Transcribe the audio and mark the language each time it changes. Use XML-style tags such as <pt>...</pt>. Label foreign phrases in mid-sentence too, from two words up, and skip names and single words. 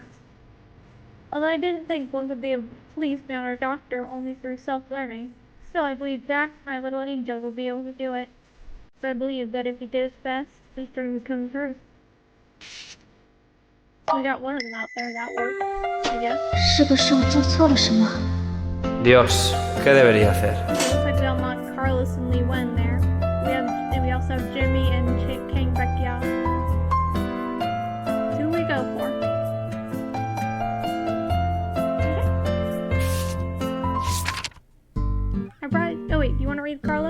<en>Although I didn't think one could be a policeman or a doctor only through self-learning, still I believed Jack, my little angel, would be able to do it. So I believed that if he did his best, his dream would come true. We got one of them out there that worked, I guess.</en> <zh>是不是我做错了什么？</zh> <es>Dios, ¿qué debería hacer?</es> <en>It looks like we unlocked Carlos and Lee Wen there. We also have Jimmy and Kang Beckiao. Who do we go for? Okay. read, Carlos?</en>